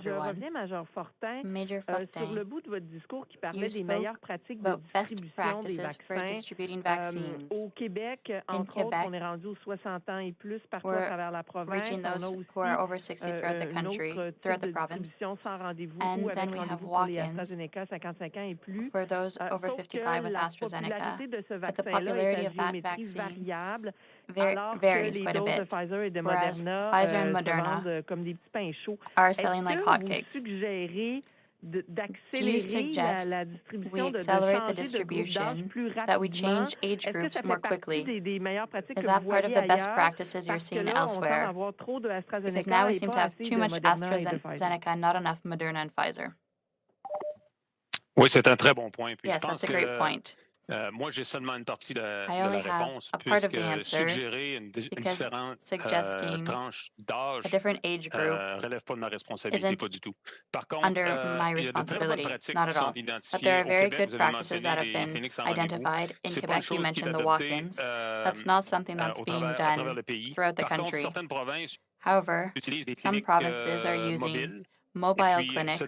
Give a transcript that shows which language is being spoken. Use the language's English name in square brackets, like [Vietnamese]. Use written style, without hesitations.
[French] Je reviens, Major Fortin, sur le bout de votre discours qui parlait des meilleures pratiques de distribution des vaccins. Au Québec, entre autres, on est rendu aux 60 ans et plus partout à travers la province. On a aussi un autre type de distribution sans rendez-vous ou avec rendez-vous pour les Astrazeneca 55 ans et plus. [English] For those over 55 with AstraZeneca, but the popularity of that vaccine varies quite a bit, whereas Pfizer and Moderna are selling like hotcakes. Do you suggest we accelerate the distribution, that we change age groups more quickly? Is that part of the best practices you're seeing elsewhere? Because now we seem to have too much AstraZeneca and not enough Moderna and Pfizer. [French] Oui, c'est un très bon point. Puis [English] yes, that's a great point. [French] Moi, j'ai seulement une partie de la réponse, puisque suggérer une différente tranche d'âge ne relève pas de ma responsabilité, pas du tout. Par contre, il y a de très bonnes pratiques qui sont identifiées. [English] But there are very good practices that have been identified in Quebec. You mentioned the walk-ins. That's not something that's being done throughout the country. However, some provinces are using mobile clinics.